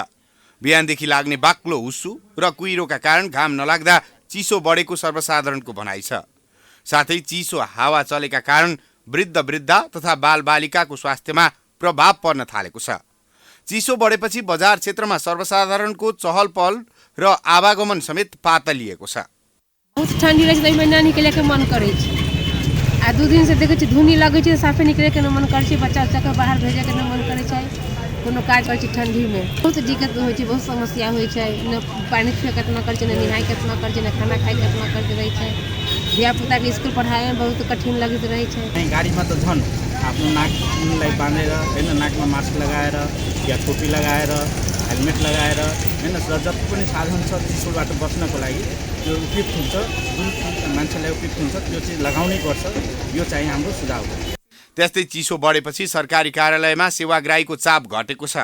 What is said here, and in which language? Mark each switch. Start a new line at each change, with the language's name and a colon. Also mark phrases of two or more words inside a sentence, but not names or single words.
Nepali: बिहानदेखि लाग्ने बाक्लो हुस्सो र कुहिरोका कारण घाम नलाग्दा चिसो बढेको सर्वसाधारणको भनाइ छ। साथै चिसो हावा चलेका कारण वृद्धा तथा बालबालिकाको स्वास्थ्यमा प्रभाव पर्न थालेको छ। चिसो बढेपछि बजार क्षेत्रमा सर्वसाधारणको चहल पहल र आवागमन समेत पातलिएको छ।
Maithili: बहुत ठंडी रहे छै, ना निकले के मन करे छै। आ 2 दिन से देखे छी धुनी लगे छै, साफे निकले के न मन करे छै, बच्चा के बाहर भेजे के न मन करे छै, कोनो काज करे छै ठंडी में। बहुत दिक्कत होय छै, बहुत समस्या होय छै। न पानी पिए केतना करे छै, न नहाय केतना करे छै, न खाना खाय केतना करे रहे छै। धिया पुता के स्कूल पढ़ाए में बहुत कठिन लगत रहे छै।
Nepali: गाड़ी में तो झन आफ्नो नाकलाई बाँधेर हैन, नाकमा मास्क लगाएर या टोपी लगाएर हेलमेट लगाएर हैन, जति पनि साधन छ चिसोबाट बच्नको लागि त्यो उपयुक्त हुन्छ, जुन मान्छेलाई उपयुक्त हुन्छ त्यो चाहिँ लगाउनै पर्छ। यो चाहिँ हाम्रो सुझाव हो। त्यस्तै चिसो बढेपछि सरकारी कार्यालयमा सेवाग्राहीको चाप घटेको छ।